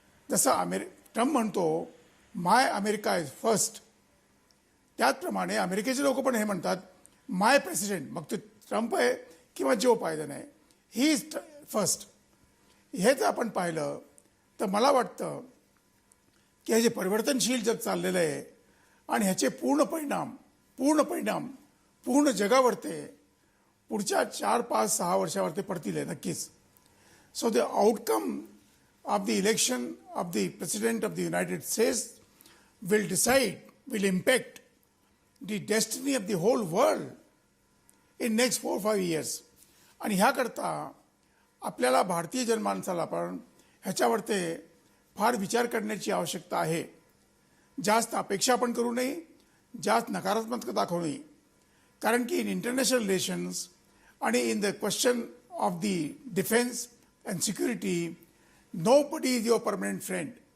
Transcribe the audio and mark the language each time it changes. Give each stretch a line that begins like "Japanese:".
Marathi: जसं ट्रम्प म्हणतो
English: my America is first,
Marathi: त्याचप्रमाणे अमेरिकेचे लोक पण हे म्हणतात माय प्रेसिडेंट, मग ते ट्रम्प आहे किंवा जो बायडन आहे,
English: He is first.
Marathi: हे जर आपण पाहिलं तर मला वाटतं की हे जे परिवर्तनशील जग चाललेलं आहे आणि ह्याचे पूर्ण परिणाम पूर्ण जगावरती पुढच्या 4, 5, 6 वर्षावरती पडतील नक्कीच.
English: So the outcome of the election of the President of the United States will impact the destiny of the whole world in next 4-5 years.
Marathi: आणि ह्याकरता आपल्याला भारतीय जनमानसाला पण ह्याच्यावरती फार विचार करण्याची आवश्यकता आहे. जास्त अपेक्षा पण करू नये, जास्त नकारात्मकता दाखवू नये. कारण की
English: In international relations आणि in the question of the defence and security, nobody is your permanent friend.